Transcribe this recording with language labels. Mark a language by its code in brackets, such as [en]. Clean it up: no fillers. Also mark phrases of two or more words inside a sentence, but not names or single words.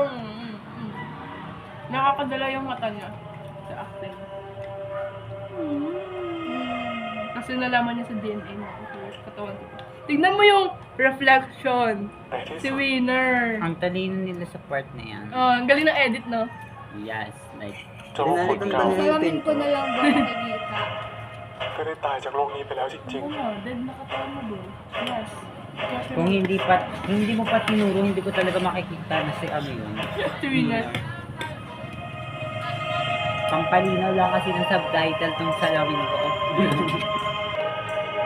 [tl] Nakakadala yung mata niya sa acting. Kasi nalaman niya sa DNA niya. Katawan ko. Tignan mo yung reflection. Si Winner. Ang talino nila sa part na yan. Oh, ang galing ng edit, no? [en] Yes, like. [th] จะรู้ผล [tl] Pinalitan [th] เก่า [tl] ba niya yung Salamin ko pinto? na lang ba nakikita? [th] ก็ได้ตายจากโลกนี้ไปแล้วจริง [tl] Oo nga, dead na katawan mo, bro. Yes. Kung hindi mo pa tinuro, hindi ko talaga makikita na si ano yun. Si Winner. Pampalinaw lang kasi ng subtitle tong salawin ko. Mommy. Nakakaawa.